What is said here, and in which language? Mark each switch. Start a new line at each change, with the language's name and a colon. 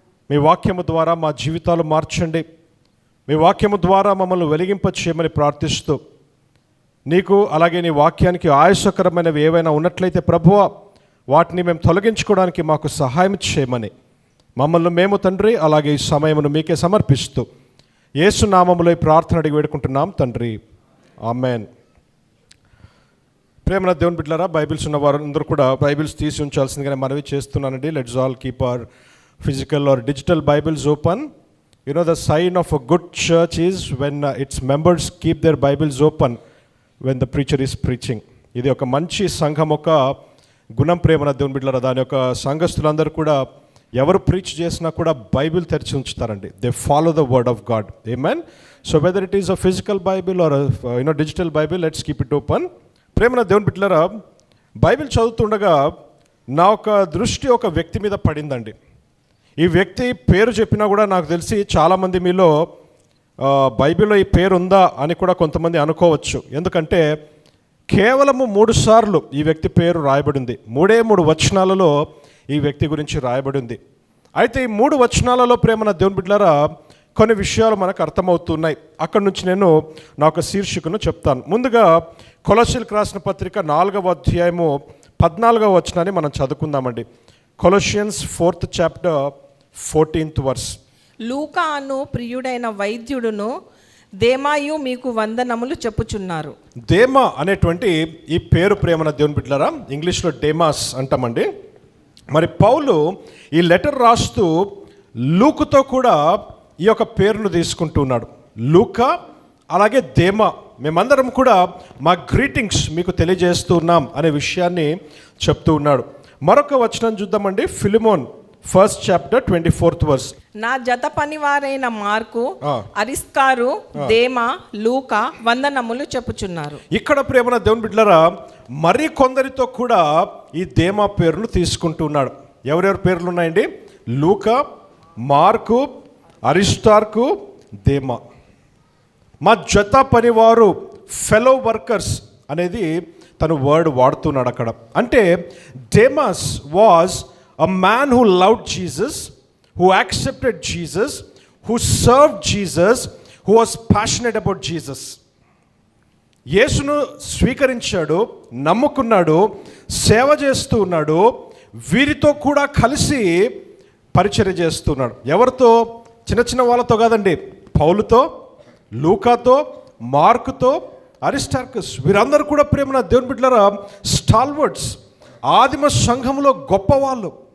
Telugu: మీ వాక్యము ద్వారా మా జీవితాలు మార్చండి. మీ వాక్యము ద్వారా మమ్మల్ని వెలిగింప చేయమని ప్రార్థిస్తూ నీకు అలాగే నీ వాక్యానికి ఆయాసకరమైనవి ఏవైనా ఉన్నట్లయితే ప్రభువా, వాటిని మేము తొలగించుకోవడానికి మాకు సహాయం చేయమని మమ్మల్ని మేము తండ్రి అలాగే ఈ సమయమును మీకే సమర్పిస్తూ యేసు నామములో ఈ ప్రార్థన అడిగి వేడుకుంటున్నాం తండ్రి, ఆమెన్. ప్రేమల దేవుని బిడ్డలారా, బైబిల్స్ ఉన్న వారందరూ కూడా బైబిల్స్ తీసి ఉంచాల్సిందిగానే మనవి చేస్తున్నానండి.
English: Let's all keep our physical or digital Bibles open. You know, the sign of a good church is when its members keep their Bibles open when the preacher is preaching.
Telugu: ఇది ఒక మంచి సంఘం ఒక గుణం. ప్రేమన దేవుని బిడ్డలారా, దాని యొక్క సంఘస్థులందరూ కూడా ఎవరు ప్రీచ్ చేసినా కూడా బైబిల్ తెరిచి ఉంచుతారండి.
English: They follow the word of God. ఆమేన్. So whether it is a physical Bible or digital Bible, let's keep it open.
Telugu: ప్రేమన దేవుని బిడ్డలారా, బైబిల్ చదువుతుండగా నా ఒక దృష్టి ఒక వ్యక్తి మీద పడిందండి. ఈ వ్యక్తి పేరు చెప్పినా కూడా నాకు తెలిసి చాలామంది మీలో బైబిల్లో ఈ పేరు ఉందా అని కూడా కొంతమంది అనుకోవచ్చు. ఎందుకంటే కేవలము 3 సార్లు ఈ వ్యక్తి పేరు రాయబడింది. 3 వచనాలలో ఈ వ్యక్తి గురించి రాయబడింది. అయితే ఈ 3 వచనాలలో ప్రేమన దేవుని బిడ్డలారా కొన్ని విషయాలు మనకు అర్థమవుతున్నాయి. అక్కడి నుంచి నేను నా ఒక శీర్షికను చెప్తాను. ముందుగా కొలస్సీలకు రాసిన పత్రిక 4వ అధ్యాయము 14వ వచనాన్ని మనం చదువుకుందామండి.
English: Colossians 4th chapter 14th verse.
Telugu: లూకా అను ప్రియుడైన వైద్యుడును దేమాయు మీకు వందనములు చెప్పుచున్నారు. దేమా అనేటువంటి ఈ పేరు ప్రేమన దేవుని బిడ్డలారా ఇంగ్లీష్లో డేమాస్ అంటామండి. మరి పౌలు ఈ లెటర్ రాస్తూ లూకుతో కూడా ఈ యొక్క పేరును తీసుకుంటూ ఉన్నాడు. లూకా అలాగే దేమా, మేమందరం కూడా మా గ్రీటింగ్స్ మీకు తెలియజేస్తూ ఉన్నాం అనే విషయాన్ని చెప్తూ ఉన్నాడు. మరొక వచనం చూద్దామండి.
English: Philemon 1st chapter 24th verse.
Telugu: నా జత పనివారైన మార్కు, అరిస్కారు, దేమా, లూకా వందనములు చెప్పుచున్నారు. ఇక్కడ ప్రేమన దేవుని బిడ్డలారా మరి కొందరితో కూడా ఈ దేమా పేరును తీసుకుంటున్నాడు. ఎవరెవరి పేర్లు ఉన్నాయండి? లూకా, మార్కు, అరిస్టార్కు, దేమా. మా జత పనివారు,
English: fellow workers
Telugu: అనేది తను వర్డ్ వాడుతున్నాడు అక్కడ. అంటే
English: Demas was a man who loved Jesus, who accepted Jesus, who served Jesus, who was passionate about Jesus.
Telugu: యేసును స్వీకరించాడు, నమ్ముకున్నాడు, సేవ చేస్తూ ఉన్నాడు, వీరితో కూడా కలిసి పరిచర్య చేస్తున్నాడు. ఎవరితో? చిన్న వాళ్ళతో కాదండి, పౌలుతో, లూకాతో, మార్కుతో, అరిస్టార్కస్, వీరందరూ కూడా ప్రేమన దేవుని బిడ్డలారా స్టాల్వర్డ్స్, ఆదిమ సంఘంలో గొప్పవాళ్ళు.